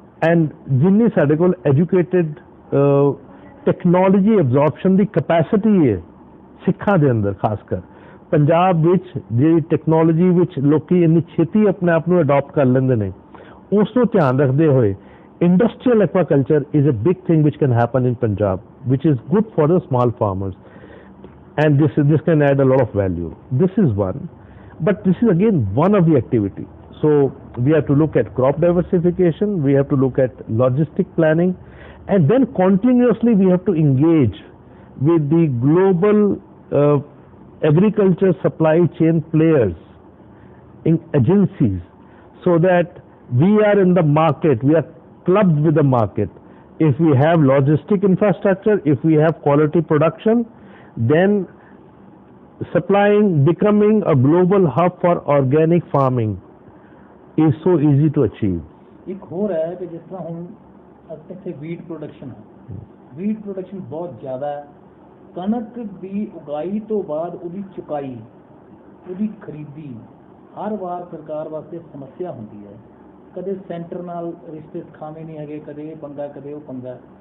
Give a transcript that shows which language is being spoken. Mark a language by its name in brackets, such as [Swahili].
[Punjabi] And ਜਿੰਨੀ ਸਾਡੇ ਕੋਲ ਐਜੂਕੇਟਿਡ ਟੈਕਨੋਲੋਜੀ ਐਬਜ਼ੌਰਪਸ਼ਨ ਦੀ ਕਪੈਸਿਟੀ ਹੈ ਸਿੱਖਾਂ ਦੇ ਅੰਦਰ, ਖਾਸ ਕਰ ਪੰਜਾਬ ਵਿੱਚ ਜਿਹੜੀ ਟੈਕਨੋਲੋਜੀ ਵਿੱਚ ਲੋਕੀ ਇੰਨੀ ਛੇਤੀ ਆਪਣੇ ਆਪ ਨੂੰ ਅਡਾਪਟ ਕਰ ਲੈਂਦੇ ਨੇ, ਉਸ ਨੂੰ ਧਿਆਨ ਰੱਖਦੇ ਹੋਏ [English] industrial aquaculture is a big thing which can happen in Punjab, which is good for the small farmers, and this can add a lot of value. This is one, but this is again one of the activity. So we have to look at crop diversification, we have to look at logistic planning, and then continuously we have to engage with the global agriculture supply chain players in agencies, so that we are in the market, we are clubbed with the market. If we have logistic infrastructure, if we have quality production, then becoming a global hub for organic farming is so easy to achieve. [Punjabi] ਇੱਕ ਹੋਰ ਹੈ ਕਿ ਜਿਸ ਤਰ੍ਹਾਂ ਹੁਣ ਇੱਥੇ wheat production ਹੈ, wheat production ਬਹੁਤ ਜ਼ਿਆਦਾ ਹੈ. ਕਣਕ ਦੀ ਉਗਾਈ ਤੋਂ ਬਾਅਦ ਉਹਦੀ ਚੁਕਾਈ, ਉਹਦੀ ਖਰੀਦੀ ਹਰ ਵਾਰ ਸਰਕਾਰ ਵਾਸਤੇ ਸਮੱਸਿਆ ਹੁੰਦੀ ਹੈ. ਕਦੇ ਸੈਂਟਰ ਨਾਲ ਰਿਸ਼ਤੇ ਖਾਵੇਂ ਨਹੀਂ ਹੈਗੇ, ਕਦੇ ਇਹ ਪੰਗਾ ਕਦੇ ਉਹ ਪੰਗਾ.